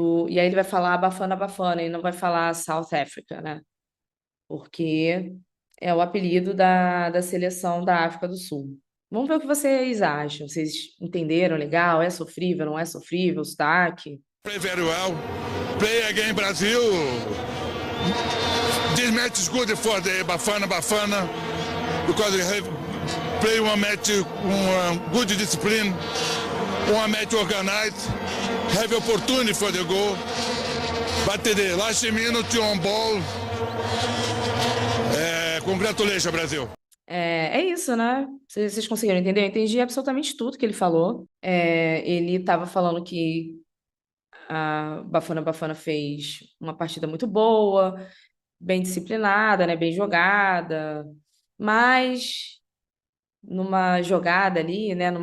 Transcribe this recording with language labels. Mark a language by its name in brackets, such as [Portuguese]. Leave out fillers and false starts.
[Portuguese] E aí ele vai falar Bafana Bafana, e não vai falar South Africa, né? Porque é o apelido da seleção da África do Sul. Vamos ver o que vocês acham. Vocês entenderam legal? É sofrível, não é sofrível o sotaque? [English] Play very well. Play again Brazil. This match is good for the Bafana because we have play one match good discipline, one match organized, have opportunity for the goal, but the last minute on ball. Congratulations, Brasil. [Portuguese] É isso, né? Vocês conseguiram entender? Eu entendi absolutamente tudo que ele falou. Ele estava falando que a Bafana fez uma partida muito boa, bem disciplinada, né? Bem jogada, mas numa jogada ali, né?